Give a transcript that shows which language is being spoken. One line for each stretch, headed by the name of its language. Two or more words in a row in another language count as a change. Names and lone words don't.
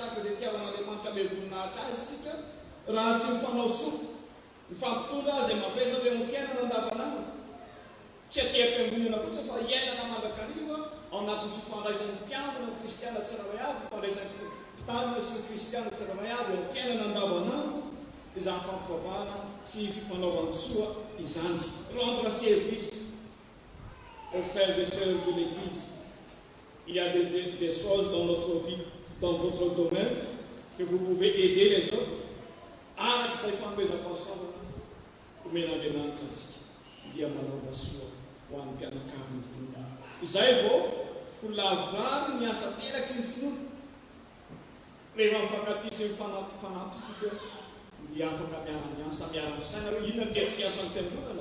Malagasy: araka izay itiavan'Andriamanitra me voninahitra azy isika raha tsy mifanao soa mifampitondra zay mavesatra eo amin'ny fiainana andavanandro tsy atia-piangonana fotsiny fa iainana mandrakariva ao anatin'ny fifandraisan'ny mpiandrina ny kristiana tsirairay avy fifandraisan'ny mpitanina sy ny kristiana tsirairay avy eo amin'ny fiainana andavanandro izany fampivavahana sy fifanaovana soa izany
French: rendre service aux frères et sœurs de l'Église. Il y a des choses dans notre vie, dans votre domaine, que vous pouvez aider les autres.
Malagasy: Araka izay fanomezam-pahasoavana omen'Andriamanitra antsika dia manaova soa ho an'ny mpianakavy ny finoana. Izay vao ho lavorary ny asa teraky ny finoana. Rehefa mifankaty sy mifanampy isika dia afaka miara-miasa miara-misaina hoe inona mitetika asan'ny fiangonana.